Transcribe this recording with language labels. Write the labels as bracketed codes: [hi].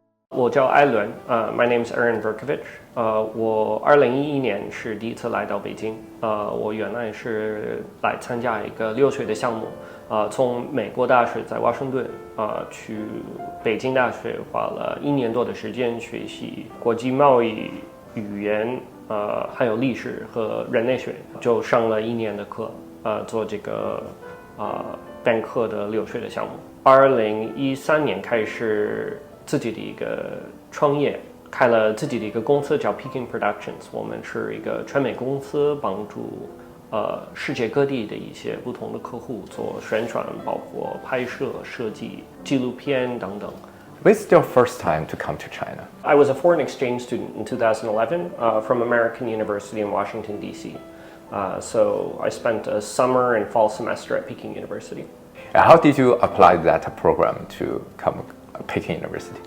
[zh] 我叫艾伦， [en] My name is Aaron Verkovich。 [zh] 我2011年是第一次来到北京。我原来是来参加一个6岁的项目，从美国大学在华盛顿去北京大学，花了1年多的时间学习国际贸易、语言，还有历史和人类学，就上了1年的课，做这个本科的6岁的项目。 2013年开始自己的一个创业，开了自己的一个公司叫 Peking Productions。我们是一个传媒公司，帮助世界各地的一些不同的客户做宣传，包括拍摄、设计、纪录片等等。 [en] When's your first time to come to China? I was a foreign exchange student in 2011 from American University in Washington, D.C. So I spent a summer and fall semester at Peking University. How did you apply that program to come Peking University?